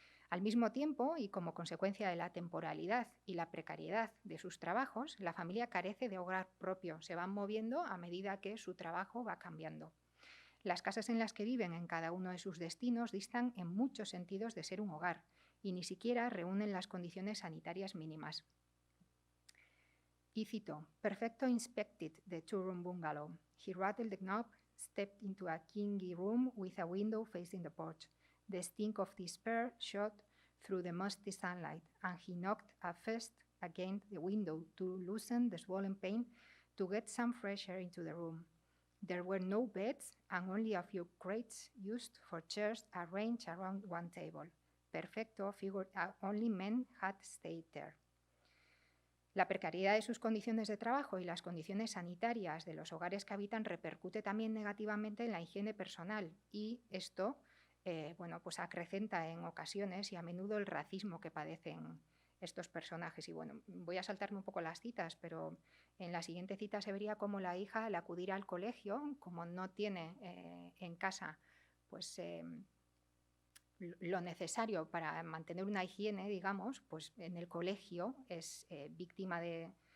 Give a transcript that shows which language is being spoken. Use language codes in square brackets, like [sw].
[es] Al mismo tiempo, y como consecuencia de la temporalidad y la precariedad de sus trabajos, la familia carece de hogar propio, se van moviendo a medida que su trabajo va cambiando. Las casas en las que viven en cada uno de sus destinos distan en muchos sentidos de ser un hogar y ni siquiera reúnen las condiciones sanitarias mínimas. Y cito: [en] "Perfecto inspected the 2-room bungalow. He rattled the knob, stepped into a kingy room with a window facing the porch. The stink of despair shot through the musty sunlight, and he knocked a fist against the window to loosen the swollen pane to get some fresh air into the room. There were no beds and only a few crates used for chairs arranged around one table. Perfecto figured only men had stayed there." [es] La precariedad de sus condiciones de trabajo y las condiciones sanitarias de los hogares que habitan repercute también negativamente en la higiene personal y esto pues acrecenta en ocasiones y a menudo el racismo que padecen estos personajes. Y bueno, voy a saltarme un poco las citas, pero en la siguiente cita se vería cómo la hija, al acudir al colegio, como no tiene en casa pues lo necesario para mantener una higiene, digamos, pues en el colegio es víctima de